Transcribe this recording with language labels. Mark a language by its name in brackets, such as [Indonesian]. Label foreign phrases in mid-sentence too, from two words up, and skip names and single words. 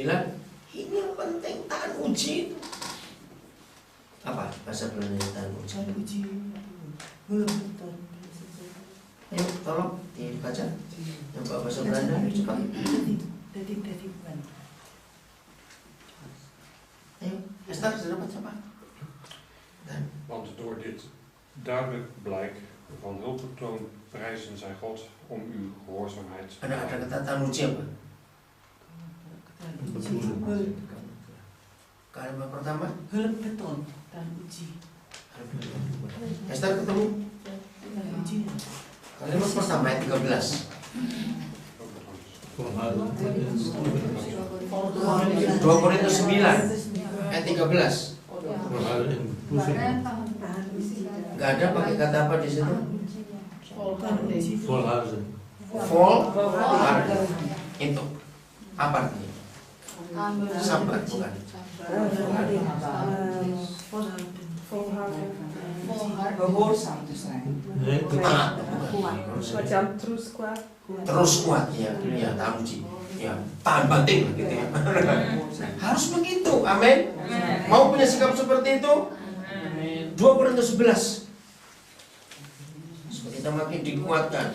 [Indonesian] Ini yang penting, tahan uji. Apa bahasa Belandanya tahan uji? Tahan uji. Ayo tolong dibaca. Yang bahasa Belanda cepat. Dari bukan. Ayo, Esther, sudah dapat siapa? [Dutch] Want door dit duidelijk blijk van hulpbetoon prijzen zij God om uw gehoorzaamheid. [Indonesian] Ada kata tahan uji apa? Kalimat pertama? Hulpbetoon. Tahan uji. Esther ketemu? Tahan uji. Kalimat pertama ayat 13. 2 Korintus 9 ayat 13. Gak ada pakai kata apa di situ? Volharden. Itu apa artinya? Sabar bukan? [Dutch] Gehoorzaam te zijn. [Indonesian] Taat. Macam terus kuat. Terus kuat ya, ya tahu sih. Ya, tahan banting gitu ya. Harus begitu, amin. Mau punya sikap seperti itu? 2 Korintus 11. Supaya kita makin dikuatkan.